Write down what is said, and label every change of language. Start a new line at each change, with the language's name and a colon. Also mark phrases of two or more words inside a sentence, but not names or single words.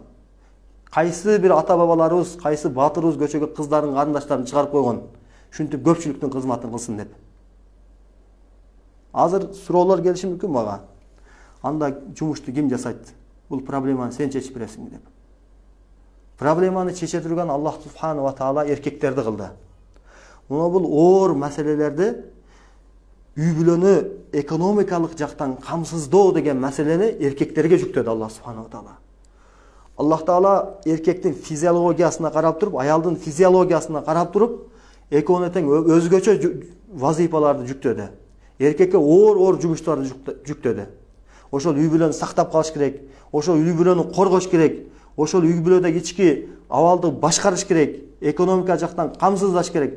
Kyrgyz: Кайсы бир ата-бабаларыбыз, кайсы батырыбыз көчөгө кыздардын карындаштарын чыгарып койгон, ушинтип көпчүлүктүн кызматын кылсын деп. Азыр суроолор келиши мүмкүн мага. Анда жумушту ким жасайт? Бул проблеманы сен чечип бересиңби деп. Проблеманы чече турган
Arabic: الله سبحانه وتعالى
Kyrgyz: эркектерди кылды. Мына бул оор маселелерди үй бүлөнү экономикалык жактан камсыздоо деген маселени эркектерге жүктөдү
Arabic: الله سبحانه وتعالى.
Kyrgyz: Аллах Таала эркектин физиологиясына карап туруп, аялдын физиологиясына карап туруп, экөөнө тең өзгөчө вазифаларды жүктөдү. Эркекке оор жумуштарды жүктөдү. Ошол үй бүлөнү сактап калыш керек, ошол үй бүлөнү коргош керек, ошол үй бүлөдөгү ички абалды башкарыш керек, экономика жактан камсыздаш керек.